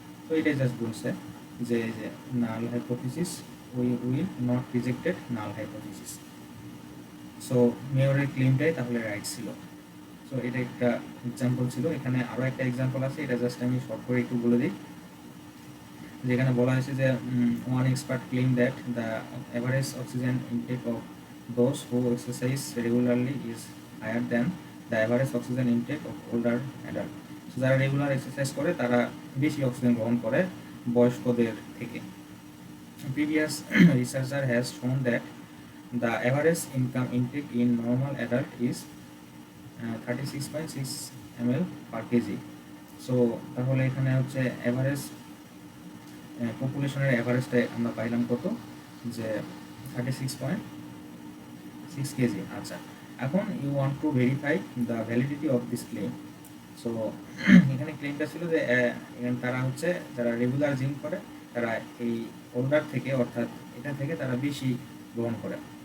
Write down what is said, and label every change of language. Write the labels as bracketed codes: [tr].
[bn] তো এটাই জাস্ট বলছে যে [en] Null hypothesis will not rejected null hypothesis. [bn] So মেয়রের ক্লেমটাই তাহলে রাইট ছিল। সো এটা একটা এক্সাম্পল ছিল। এখানে আরও একটা এক্সাম্পল আছে, এটা জাস্ট আমি শর্ট করে একটু বলে দিই। যেখানে বলা হয়েছে যে [en] One expert claim that the average oxygen intake of those who exercise regularly is higher than the average oxygen intake of older adult. [bn] So যারা রেগুলার এক্সারসাইজ করে তারা বেশি অক্সিজেন গ্রহণ করে বয়স্কদের থেকে। [en] Previous researcher has shown that the average income intake in normal adult is 36.6 ml per kg. [bn] So তাহলে এখানে হচ্ছে অ্যাভারেজ পপুলেশনের অ্যাভারেজটা আমরা পাইলাম কত, যে 36.6 কেজি। আচ্ছা, এখন [en] You want to verify the validity of this claim. [bn] So এখানে ক্লেমটা ছিল যে তারা হচ্ছে যারা রেগুলার জিম করে তারা এই ওল্ডার থেকে, অর্থাৎ এটা থেকে তারা বেশি গ্রহণ করে।